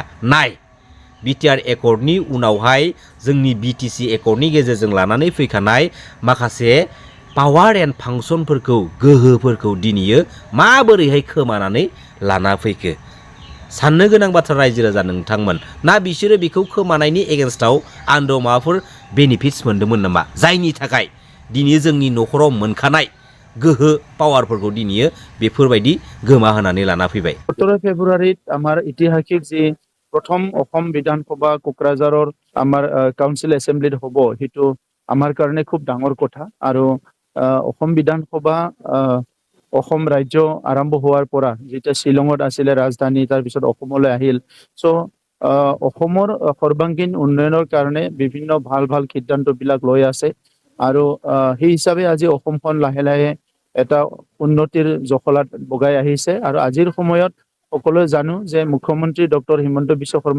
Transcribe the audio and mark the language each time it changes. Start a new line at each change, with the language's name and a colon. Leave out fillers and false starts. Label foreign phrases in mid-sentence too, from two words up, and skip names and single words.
Bodo: नाय बिटिआर एकर्डनि उनावहाय जोंनि बिटिसि एकर्डनि गेजेरजों लानानै फैखानाय माखासे पावार एन्ड फांसनफोरखौ गोहोफोरखौ दिनैयो माबोरैहाय खोमानानै लाना फैखो साननो गोनां बाथ्रा रायजो राजा नोंथांमोन ना बिसोरो बेखौ खोमानायनि एगेन्स्टआव आन्दोआव माबाफोर बेनिफिट्स मोन्दोंमोन नामा जायनि थाखाय दिनै जोंनि न'खराव मोनखानाय गोहो पावारफोरखौ दिनैयो बेफोरबायदि गोमा होनानै लाना फैबाय
Assamese: 17 फेब्रुवारित আমাৰ ঐতিহাসিক যি প্ৰথম অসম বিধানসভা কোকৰাঝাৰৰ আমাৰ
English: council assembly
Assamese: হ'ব সেইটো আমাৰ কাৰণে খুব ডাঙৰ কথা আৰু অসম বিধানসভা অসম ৰাজ্য আৰম্ভ হোৱাৰ পৰা যেতিয়া শ্বিলঙত আছিলে ৰাজধানী তাৰপিছত অসমলৈ আহিল চ' অসমৰ সৰ্বাংগীন উন্নয়নৰ কাৰণে বিভিন্ন ভাল ভাল সিদ্ধান্তবিলাক লৈ আছে আৰু সেই হিচাপে আজি অসমখন লাহে লাহে এটা উন্নতিৰ জখলাত বগাই আহিছে আৰু আজিৰ সময়ত সকলোৱে জানো যে মুখ্যমন্ত্ৰী ডক্টৰ হিমন্ত বিশ্ব শৰ্মা